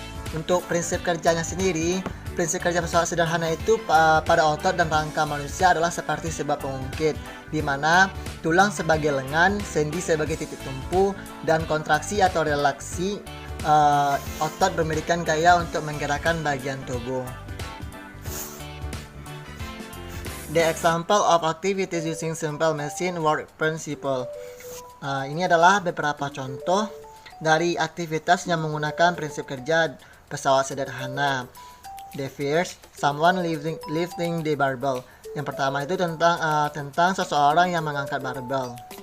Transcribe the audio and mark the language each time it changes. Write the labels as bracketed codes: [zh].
[id] Untuk prinsip kerjanya sendiri, prinsip kerja pesawat sederhana itu pada otot dan rangka manusia adalah seperti sebab pengungkit, di mana tulang sebagai lengan, sendi sebagai titik tumpu, dan kontraksi atau relaksi otot memberikan gaya untuk menggerakkan bagian tubuh. [en] The example of activities using simple machine work principle. [id] Ini adalah beberapa contoh dari aktivitas yang menggunakan prinsip kerja pesawat sederhana. [en] The first, someone lifting the barbell. [id] Yang pertama itu tentang seseorang yang mengangkat barbel.